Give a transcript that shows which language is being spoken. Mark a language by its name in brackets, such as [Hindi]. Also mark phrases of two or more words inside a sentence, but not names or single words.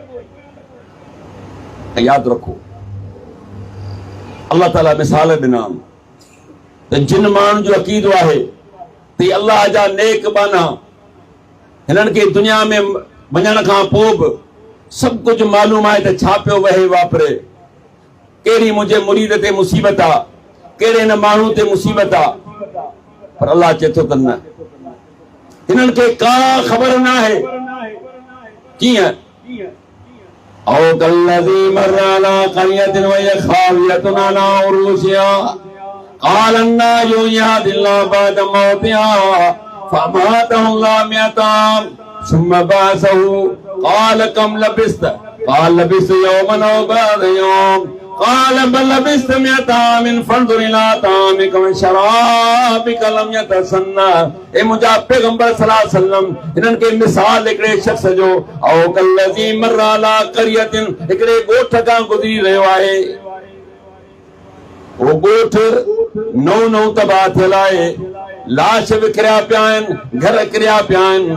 [Sindhi] यादि रखो, अल्लाह ताला मिसाल ॾिना त जिन माण्हुनि जो अक़ीदो आहे त अल्लाह जा नेक बाना, हिननि खे दुनिया में वञण खां पोइ बि सभु कुझु मालूम आहे त छा पियो वहे वापरे, कहिड़ी मुंहिंजे मुरीद ते मुसीबत आहे, कहिड़े हिन माण्हू ते मुसीबत आहे। पर अल्लाह चए थो त न, हिननि खे का ख़बर न आहे। कीअं? [Arabic] أو كالذي مر على قرية وهي خاوية على عروشها قال أنى يحيي الله بعد موتها فأماته الله مائة عام ثم بعثه قال كم لبثت قال لبثت يوما أو بعض يوم قال بل لبثت مائة عام فانظر إلى طعامك و شرابك لم يتسنه. [Sindhi] ए मुंहिंजा पैगंबर [Arabic] صلى الله عليه وسلم [Sindhi] हिननि खे मिसाल हिकिड़े शख़्स जो, [Arabic] أو كالذي مر على قرية, [Sindhi] हिकिड़े ॻोठ खां गुज़री रहियो आहे। वो ॻोठ नओं तबाह थियल आहे, लाश विकिरिया पिया आहिनि, घर किरिया पिया आहिनि।